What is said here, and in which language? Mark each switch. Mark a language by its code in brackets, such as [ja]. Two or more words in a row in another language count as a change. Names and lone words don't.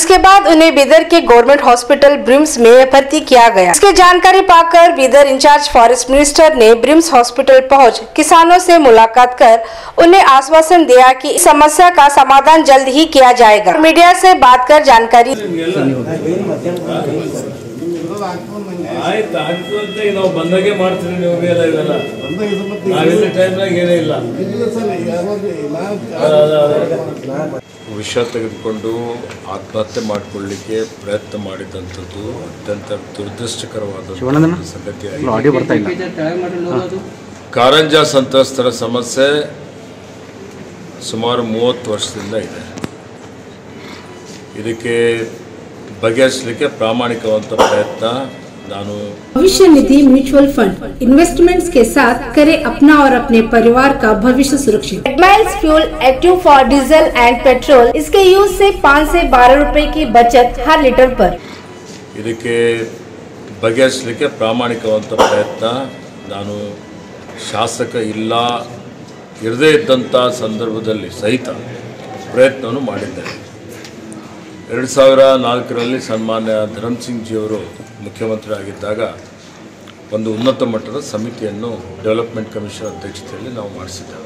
[hi] इसके बाद उन्हें बिदर के [en] government hospital [hi] ब्रिम्स में भर्ती किया गया। इसकी जानकारी पाकर बिदर इंचार्ज [en] forest minister [hi] ने ब्रिम्स हॉस्पिटल पहुंच किसानों से मुलाकात कर उन्हें आश्वासन दिया कि इस समस्या का समाधान जल्द ही किया जाएगा। मीडिया से बात कर जानकारी [kn] ನಾವು ಬಂದಾಗೆ ಮಾಡ್ತೀವಿ, ನೀವು ಬೇರೆ ಇವೆಲ್ಲ ನಾವಿಲ್ಲ ಟೈಮ್ನಾಗ ಏನೇ ಇಲ್ಲ. ವಿಷ ತೆಗೆದುಕೊಂಡು ಆತ್ಮಹತ್ಯೆ ಮಾಡಿಕೊಳ್ಳಲಿಕ್ಕೆ ಪ್ರಯತ್ನ ಮಾಡಿದಂಥದ್ದು ಅತ್ಯಂತ ದುರದೃಷ್ಟಕರವಾದ ಸಂಗತಿಯಾಗಿದೆ. ಕಾರಂಜಾ ಸಂತ್ರಸ್ತರ ಸಮಸ್ಯೆ ಸುಮಾರು 30 ವರ್ಷದಿಂದ ಇದೆ. ಇದಕ್ಕೆ ಬಗೆಹರಿಸಲಿಕ್ಕೆ ಪ್ರಾಮಾಣಿಕವಾದ ಪ್ರಯತ್ನ ನಾನು [hi] भविष्य निधि [en] mutual fund investments [hi] के साथ करे अपना और अपने परिवार का भविष्य सुरक्षित। माइल्स फ्यूल एक्टिव [en] for diesel and petrol, [hi] इसके यूज से 5 से 12 रुपए की बचत हर लीटर पर। [kn] ಇದಕ್ಕೆ ಬಗೆಹರಿಸಲಿಕ್ಕೆ ಪ್ರಾಮಾಣಿಕವಾದ ಪ್ರಯತ್ನ ನಾನು ಶಾಸಕ ಇರದೇ ಇದ್ದಂಥ ಸಂದರ್ಭದಲ್ಲಿ ಸಹಿತ ಪ್ರಯತ್ನವನ್ನು ಮಾಡಿದ್ದೇನೆ. 2004ರಲ್ಲಿ ಸನ್ಮಾನ್ಯ ಧರಮ್ ಸಿಂಗ್ ಜಿಯವರು ಮುಖ್ಯಮಂತ್ರಿ ಆಗಿದ್ದಾಗ ಒಂದು ಉನ್ನತ ಮಟ್ಟದ ಸಮಿತಿಯನ್ನು [en] development commission [kn] ಅಧ್ಯಕ್ಷತೆಯಲ್ಲಿ ನಾವು ಮಾಡಿಸಿದ್ದೇವೆ.